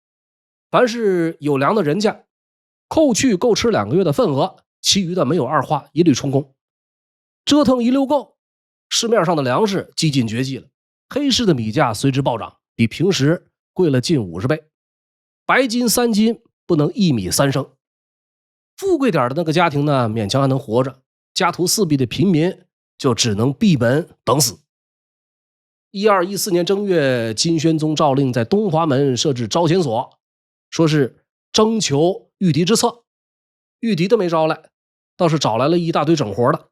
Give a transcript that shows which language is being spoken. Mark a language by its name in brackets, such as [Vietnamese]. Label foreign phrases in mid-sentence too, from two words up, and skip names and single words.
[Chinese] 凡是有糧的人家，扣去夠吃2個月的份額，其餘的沒有二話，一律充公。折騰一溜夠，市面上的糧食幾近絕跡了，黑市的米價隨之暴漲，比平時貴了近50倍。白金3 斤不能1米3升，富貴點的那個家庭呢，勉強還能活着， 家徒四壁的平民就只能闭門等死。1214年正月，金宣宗诏令在東华门設置招贤所，說是徵求御敵之策。御敵的沒招來，倒是找來了一大堆整活的。